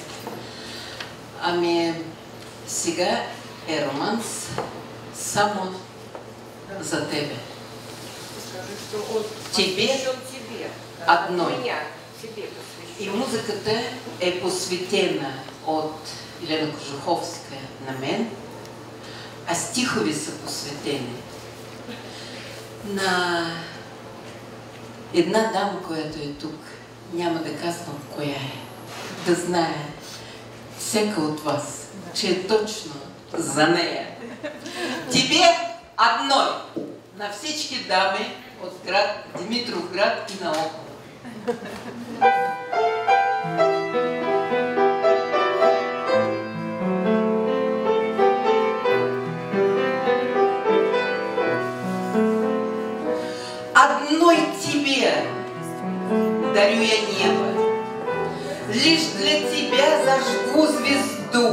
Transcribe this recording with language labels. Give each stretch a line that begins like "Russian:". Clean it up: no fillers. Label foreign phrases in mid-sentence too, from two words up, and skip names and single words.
Bulgarian: Ами сега е романс само за тебе.
Russian: Тебе одной.
Bulgarian: И музиката е посветена от Елена Кожуховска на мен, а стихови са посветени на една дама, която е тук. Няма да казвам коя е. Да знае всяка от вас. че е точно за нея.
Russian: Тебе одной,
Bulgarian: на всички дами от град Димитровград и наоколо.
Russian: Одной тебе дарю я небо, лишь для тебя зажгу звезду.